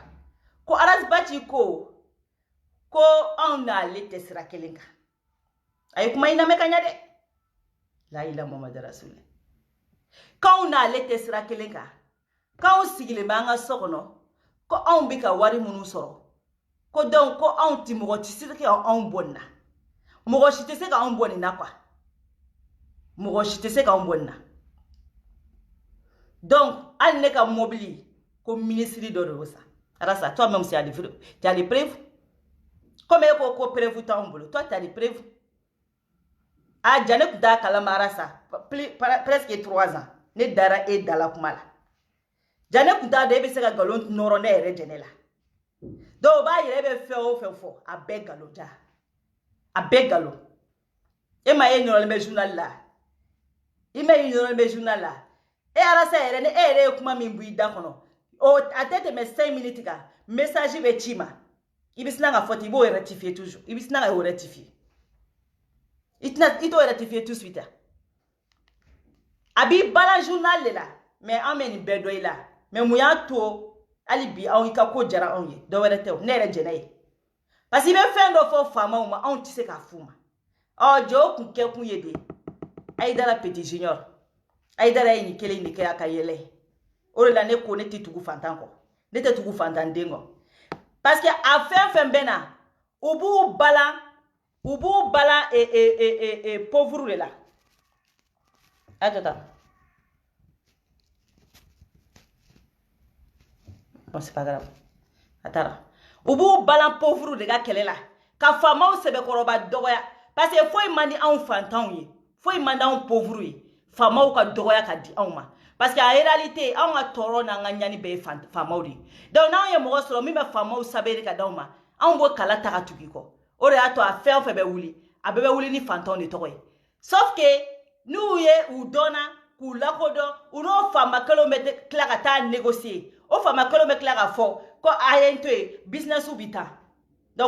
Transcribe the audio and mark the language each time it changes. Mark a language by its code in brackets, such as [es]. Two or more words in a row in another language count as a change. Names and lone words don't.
[bm] ko Arasibaci ko anw n'ale tɛ sira kelen kan a ye kuma in lamɛn ka ɲɛ dɛ [ar] لا إله محمد رسول الله [bm] k'anw n'ale tɛ sira kelen kan k'anw sigilen bɛ an ka so kɔnɔ ko anw bɛ ka wari minnu sɔrɔ ko donc ko anw ti mɔgɔ ti se ka anw bɔ nin na mɔgɔ si tɛ se ka anw bɔ nin na quoi mɔgɔ si tɛ se ka anw bɔ nin na donc hali ne ka mobili ko ministre dɔ de y'o san Arasa [fr] toi même si tu as des preuves comme [bm] e ko preuve t'anw bolo [fr] toi tu as des preuves [bm] a ja ne tun t'a kalama Arasa [fr] presque 3 ans [bm] ne dara e dala kuma la ja ne tun t'a dɔn e bɛ se ka galon nɔrɔ ne yɛrɛ jɛnɛ la dɔw b'a yɛrɛ bɛ fɛn o fɛn fɔ a bɛɛ galon ja a bɛɛ galon e ma e ɲɔgɔnlen bɛ journal la i ma e ɲɔgɔnlen bɛ journal la e Arasa yɛrɛ ni e yɛrɛ ye kuma min bɔ i da kɔnɔ a tɛ tɛmɛ 5 minutes kan message bɛ ci ma i bɛ sina ka fɔ ten i b'o rectifier toujours i bɛ sina ka o rectifier i t'o rectifier [fr] tout de suite [bm] a b'i bala journal de la mais an bɛ nin bɛɛ dɔn i la mais mun y'a to hali bi anw ka ko jara anw ye dɔ wɛrɛ tɛ ne yɛrɛ jɛnɛ ye [fr] parce que [bm] i bɛ fɛn dɔ fɔ faamaw ma anw tɛ se k'a f'u ma jɔ o kun kɛ kun ye de Aïdara Petit Junior Aïdara ye nin kelen de kɛ a ka yɛlɛ o de la ne ko ne tɛ tugu fantan kɔ ne tɛ tugu fantan den kɔ [fr] parce que [bm] a fɛn fɛn bɛ na u b'u bala pauvre de la [fr] attends bon c'est pas grave [bm] atara u b'u bala pauvre de ka kɛlɛ la ka faamaw sɛbɛkɔrɔba dɔgɔya [fr] parce que [bm] foyi man di anw fantanw ye foyi man di anw pauvre ye faamaw ka dɔgɔya ka di anw ma [fr] parce que en réalité [bm] anw ka tɔɔrɔ n'an ka ɲani bɛɛ ye faamaw de donc n'anw ye mɔgɔ sɔrɔ min bɛ faamaw saberi ka d'anw ma anw b'o kala ta ka tugu i kɔ o de y'a to a fɛn o fɛn bɛ wuli a bɛɛ bɛ wuli ni fantanw de tɔgɔ ye [fr] sauf que [bm] n'u ye u dɔnna k'u lakodɔn u n'o faama kelenw bɛ tila ka taa négocier o faama kelenw bɛ tila ka fɔ ko a ye n to yen business bɛ taa donc